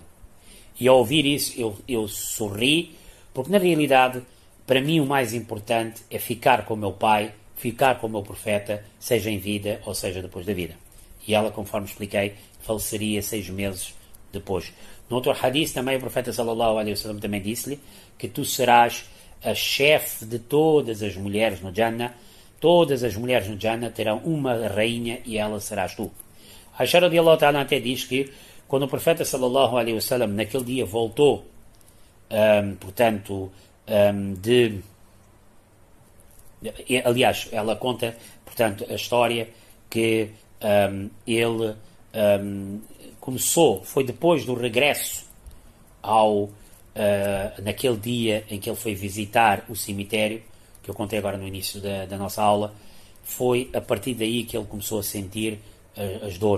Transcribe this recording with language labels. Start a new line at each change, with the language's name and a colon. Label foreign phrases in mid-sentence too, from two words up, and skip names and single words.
Portuguese: E ao ouvir isso, eu sorri, porque na realidade, para mim o mais importante é ficar com o meu pai, ficar com o meu profeta, seja em vida ou seja depois da vida. E ela, conforme expliquei, faleceria 6 meses depois. No outro hadith também o profeta
Arabic: صلى الله عليه وسلم
Portuguese: também disse-lhe que tu serás a chefe de todas as mulheres no Jannah. Todas as mulheres no Jannah terão uma rainha e ela serás tu. Aisha
Arabic: رضي الله تعالى
Portuguese: até diz que quando o profeta
Arabic: صلى الله عليه وسلم
Portuguese: naquele dia voltou, aliás, ela conta, portanto, a história que ele começou, foi depois do regresso naquele dia em que ele foi visitar o cemitério, que eu contei agora no início da nossa aula, foi a partir daí que ele começou a sentir as dores.